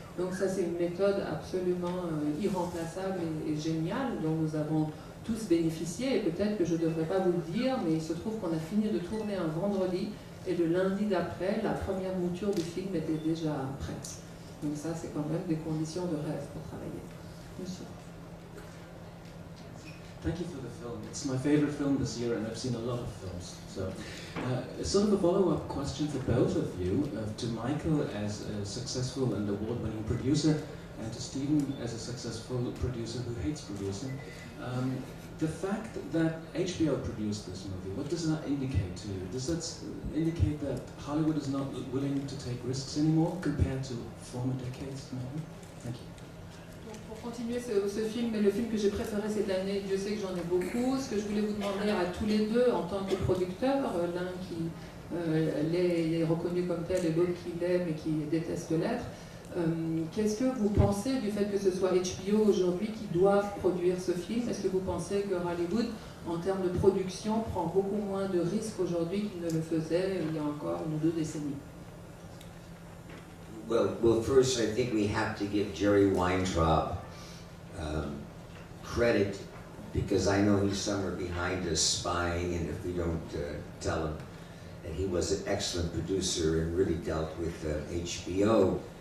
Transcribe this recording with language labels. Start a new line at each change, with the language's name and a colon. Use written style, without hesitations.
French: Donc ça, c'est une méthode absolument irremplaçable et géniale, dont nous avons tous bénéficié, et peut-être que je ne devrais pas vous le dire, mais il se trouve qu'on a fini de tourner un vendredi, et le lundi d'après, la première mouture du film était déjà prête. Donc ça, c'est quand même des conditions de rêve pour travailler. Monsieur.
English: Thank you for the film. It's my favorite film this year, and I've seen a lot of films. So, sort of a follow-up question for both of you, to Michael as a successful and award-winning producer, and to Stephen as a successful producer who hates producing. The fact that HBO produced this movie, what does that indicate to you? Does that indicate that Hollywood is not willing to take risks anymore compared to former decades, maybe? Thank you.
French: Pour continuer ce film, et le film que j'ai préféré cette année, Dieu sait que j'en ai beaucoup, ce que je voulais vous demander à tous les deux en tant que producteurs, l'un qui est reconnu comme tel et l'autre qui l'aime et qui déteste l'être, qu'est-ce que vous pensez du fait que ce soit HBO aujourd'hui qui doivent produire ce film? Est-ce que vous pensez que Hollywood, en termes de production, prend beaucoup moins de risques aujourd'hui qu'il ne le faisait il y a encore 1 ou 2 décennies?
English: Well, first I think we have to give Jerry Weintraub credit, because I know he's somewhere behind us spying, and if we don't tell him that he was an excellent producer and really dealt with HBO.